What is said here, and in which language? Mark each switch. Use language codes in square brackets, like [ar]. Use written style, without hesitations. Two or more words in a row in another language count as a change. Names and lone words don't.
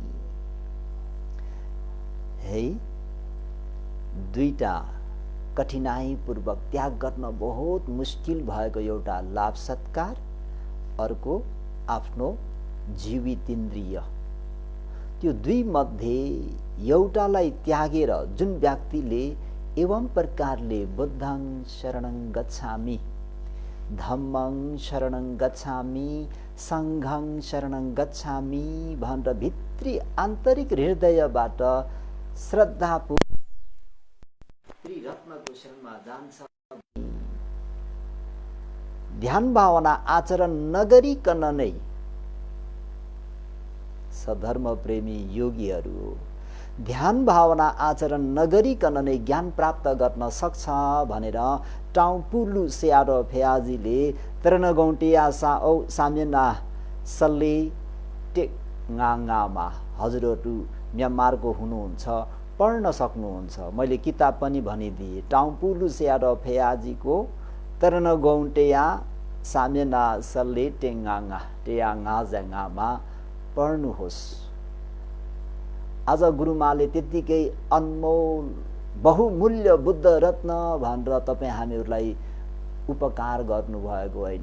[ne] है दुईटा कठिनाईपूर्वक त्याग गर्न बहुत मुस्किल भएको एउटा लाभ सत्कार, अर्को आफ्नो जीवित इन्द्रिय, त्यो दुई मध्ये एउटालाई त्यागेर जुन व्यक्तिले एवं प्रकारले [pi] बुद्धं शरणं गच्छामि धम्मं शरणं गच्छामि संघं शरणं गच्छामि [ne] भनेर भित्री आन्तरिक हृदयबाट श्रद्धापूर्वक त्रिरत्नको शरणमा जान्छ, ध्यान भावना आचरण नगरिकन नै सधर्म प्रेमी योगीहरू ध्यान भावना आचरण नगरिकन नै ज्ञान प्राप्त गर्न सक्छ भनेर टाउपुलु स्यारो फेयाजीले तरनगौटिया साओ सामेना सल्ले टेगाङामा हजुरहरू म्यानमारको हुनुहुन्छ, पढ्न सक्नुहुन्छ। मैले किताब पनि भनिदिएँ। टाउपुलु स्यारो फेयाजीको तरनगौटिया सामेना सल्ले टेगाङामा पढ्नुहोस्। आज गुरुमाले त्यत्तिकै अनमोल बहुमूल्य बुद्ध रत्न भनेर तपाईँ हामीहरूलाई उपकार गर्नुभएको होइन।